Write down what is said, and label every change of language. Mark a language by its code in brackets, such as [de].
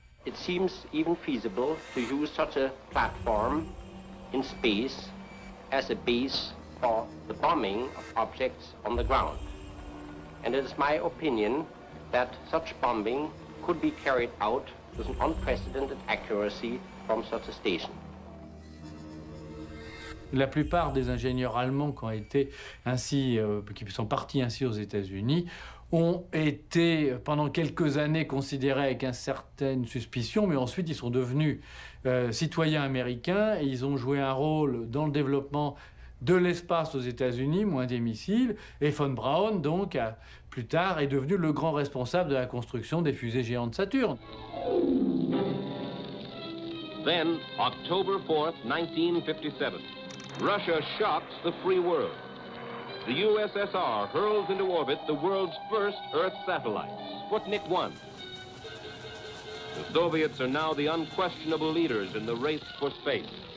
[en] It seems even feasible to use such a platform in space as a base for the bombing of objects on the ground. And it is my opinion that such bombing could be carried out with an unprecedented accuracy from such a station. [fr] La plupart des ingénieurs allemands qui ont été ainsi, qui sont partis ainsi aux États-Unis, ont été pendant quelques années considérés avec une certaine suspicion, mais ensuite ils sont devenus citoyens américains et ils ont joué un rôle dans le développement de l'espace aux États-Unis, moins des missiles, et von Braun, donc, plus tard, est devenu le grand responsable de la construction des fusées géantes Saturne. [en] Then, October 4th, 1957, Russia shocks the free world. The USSR hurls into orbit the world's first Earth satellite, Sputnik 1. The Soviets are now the unquestionable leaders in the race for space.